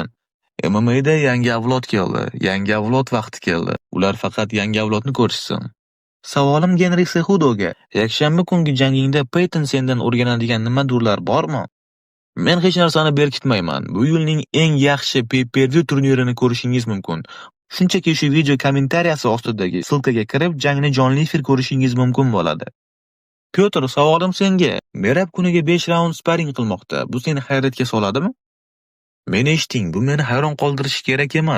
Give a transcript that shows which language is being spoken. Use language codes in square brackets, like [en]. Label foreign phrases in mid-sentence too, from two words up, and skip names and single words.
[uz] MMA'da yangi avlod keldi. Yangi avlod vaqti keldi. Ular faqat yangi avlodni ko'rishsin. Savolim Genri Sehudoga. Yakshanba kungi jangingda Peyton sendan o'rganadigan nimadirlar bormi? Men hech narsani berkitmayman. Bu yilning eng yaxshi pay-per-view turnirini ko'rishingiz mumkin. Shunchaki shu video kommentariyasi ostidagi silkaga kirib, jangni jonli efir ko'rishingiz mumkin bo'ladi. Pyotr, savolim senga. Merab kuniga 5 raund sparring qilmoqda. Bu seni hayratga soladimi? Meni eshiting, bu meni hayron qoldirishi kerak emas.